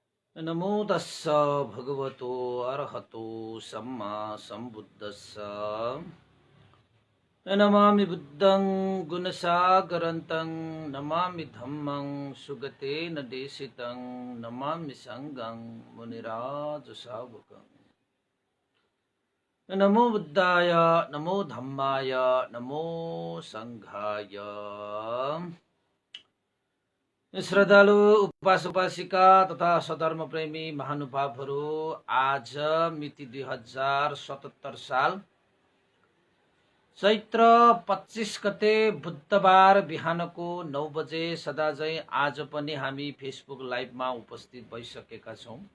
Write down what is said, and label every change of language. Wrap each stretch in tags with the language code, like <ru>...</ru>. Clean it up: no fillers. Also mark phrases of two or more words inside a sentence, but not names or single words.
<pi>नमो तस्स भगवतो अरहतो सम्मा सम्बुद्धस्स नमामि बुद्धं गुणसागरन्तं नमामि धम्मं सुगतेन देशितं नमामि संघं मुनिराजशावकं नमो बुद्धाय नमो धम्माय नमो संघाय।</pi> <ne>श्रद्धालु उपास उपासिका तथा सधर्म प्रेमी महानुभावहरू, आज मिति 2077 साल चैत्र 25 गते बुधबार बिहानको 9 बजे सदाझै आज पनि हामी फेसबुक लाइभमा उपस्थित भइसकेका छौँ</ne>